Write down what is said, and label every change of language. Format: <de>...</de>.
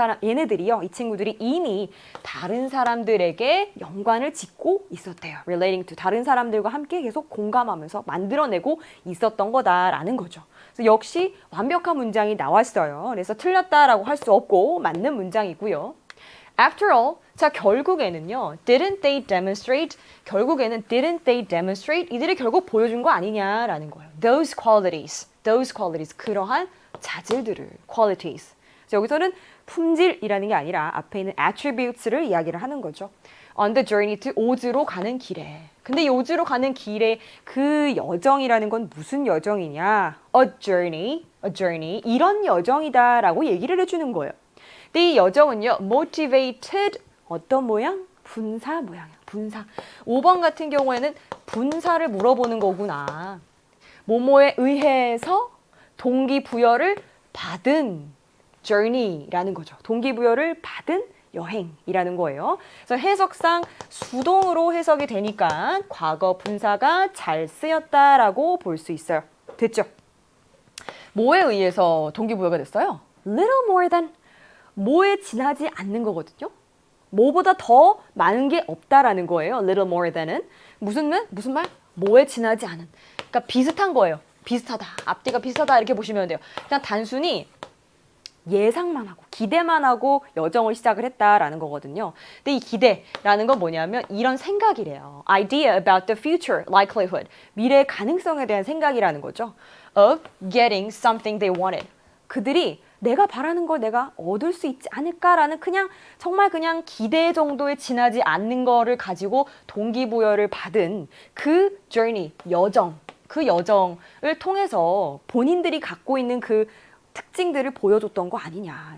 <ko>얘네들이요, 이 친구들이 이미 다른 사람들에게 연관을 짓고 있었대요. relating to 다른 사람들과 함께 계속 공감하면서 만들어내고 있었던 거다라는 거죠. 그래서 역시 완벽한 문장이 나왔어요. 그래서 틀렸다라고 할 수 없고 맞는 문장이고요.</ko> <en>After all, 자, 결국에는요, didn't they demonstrate? 결국에는 didn't they demonstrate?</en> <ko>이들이 결국 보여준 거 아니냐라는 거예요.</ko> <en>those qualities, 그러한 자질들을, qualities.</en> <ko>자, 여기서는 품질이라는 게 아니라 앞에 있는 attributes를 이야기를 하는 거죠.</ko> <en>On the journey to 오즈로 가는 길에.</en> <ko>근데 이 오즈로 가는 길에 그 여정이라는 건 무슨 여정이냐? A journey, 이런 여정이다라고 얘기를 해주는 거예요. 근데 이 여정은요, motivated 어떤 모양? 분사 모양이야. 분사. 5번 같은 경우에는 분사를 물어보는 거구나. 뭐뭐에 의해서 동기부여를 받은 journey라는 거죠. 동기부여를 받은 여행이라는 거예요. 그래서 해석상 수동으로 해석이 되니까 과거 분사가 잘 쓰였다라고 볼 수 있어요. 됐죠? 뭐에 의해서 동기부여가 됐어요?</ko> <en>Little more than.</en> <ko>뭐에 지나지 않는 거거든요. 뭐보다 더 많은 게 없다라는 거예요. Little more than 은 무슨 말? 뭐에 지나지 않은. 그러니까 비슷한 거예요. 비슷하다. 앞뒤가 비슷하다 이렇게 보시면 돼요. 그냥 단순히 예상만 하고 기대만 하고 여정을 시작을 했다라는 거거든요. 근데 이 기대라는 건 뭐냐면 이런 생각이래요.</ko> <en>Idea about the future likelihood.</en> <ko>미래의 가능성에 대한 생각이라는 거죠.</ko> <en>Of getting something they wanted.</en> <ko>그들이 내가 바라는 걸 내가 얻을 수 있지 않을까라는 정말 그냥 기대 정도에 지나지 않는 거를 가지고 동기부여를 받은 그 journey, 여정, 그 여정을 통해서 본인들이 갖고 있는 그 특징들을 보여줬던 거 아니냐.</ko>